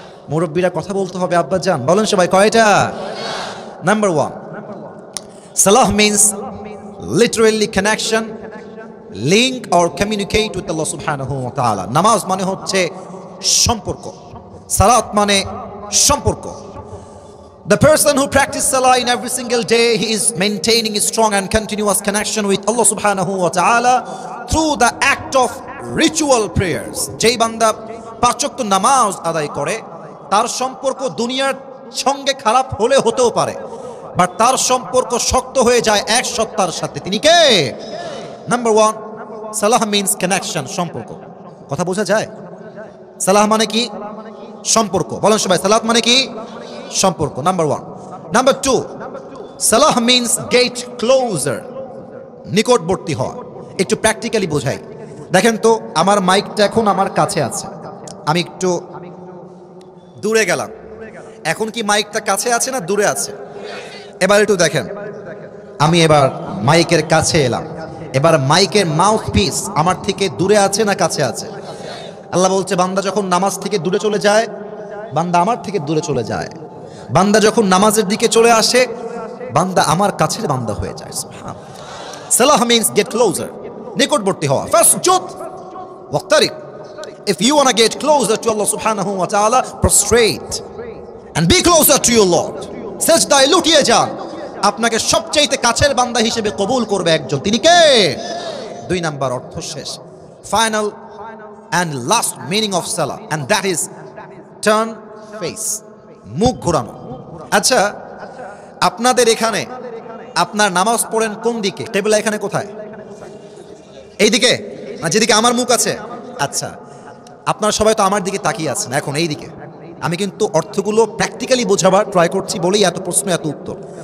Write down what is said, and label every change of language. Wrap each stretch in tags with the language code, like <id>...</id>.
<bn>মুরব্বীরা কথা বলতে হবে আব্বাজান, বলেন সবাই কয়টা?</bn> <en>Number 1, সালাহ means literally connection, link or communicate with Allah সুবহানাহু ওয়া তাআলা।</en> <bn>নামাজ মানে হচ্ছে সম্পর্ক, সালাত মানে সম্পর্ক।</bn> <en>The person who practices salah in every single day, he is maintaining a strong and continuous connection with Allah subhanahu wa ta'ala through the act of ritual prayers.</en> <bn>যেই বান্দা 5 ওয়াক্ত নামাজ আদায় করে, তার সম্পর্ক দুনিয়ার সঙ্গে খারাপ হলে হতেও পারে, বাট তার সম্পর্ক শক্ত হয়ে যায় এক সত্তার সাথে। তিনি কে?</bn> <en>Number 1, সালাহ means connection, সম্পর্ক।</en> <bn>কথা বোঝা যায়? সালাহ মানে কি? সম্পর্ক। বলেন সবাই, সালাত মানে কি? সম্পর্ক। নাম্বার 1।</bn> <en>number 2, সালাহ means get closer,</en> <bn>নিকটবর্তী হওয়া। একটু প্র্যাকটিক্যালি বোঝাই। দেখেন তো, আমার মাইকটা এখন আমার কাছে আছে, আমি একটু দূরে গেলাম, এখন কি মাইকটা কাছে আছে না দূরে আছে? এবার একটু দেখেন, আমি এবার মাইকের কাছে এলাম, এবার মাইকের মাউথ পিস আমার থেকে দূরে আছে না কাছে আছে? আল্লাহ বলছে, বান্দা যখন নামাজ থেকে দূরে চলে যায়, বান্দা আমার থেকে দূরে চলে যায়। বান্দা যখন নামাজের দিকে চলে আসে, বান্দা আমার কাছের বান্দা হয়ে যায়।</bn> <en>সালাহ means get closer,</en> <bn>নিকটবর্তী হওয়া।</bn> <ar>ফাসজুদ ওয়াক্তারিক।</ar> <en>If you want to get closer to Allah subhanahu wa ta'ala, prostrate and be closer to your Lord.</en> <bn>সেজদায় লুটিয়ে যান, আপনাকে সবচেয়ে কাছের বান্দা হিসেবে কবুল করবে একজন, তিনি কে? 2 নাম্বার অর্থ শেষ।</bn> <en>final and last meaning of salah, and that is turn face,</en> <bn>মুখ ঘোরানো। আচ্ছা, আপনাদের এখানে আপনার নামাজ পড়েন কোন দিকে? কিবলা এখানে কোথায়? এই দিকে না যেদিকে আমার মুখ আছে? আচ্ছা, আপনারা সবাই তো আমার দিকে তাকিয়ে আছেন এখন, এই দিকে। আমি কিন্তু অর্থগুলো প্র্যাকটিক্যালি বোঝাবার ট্রাই করছি বলেই এত প্রশ্ন এত উত্তর।</bn>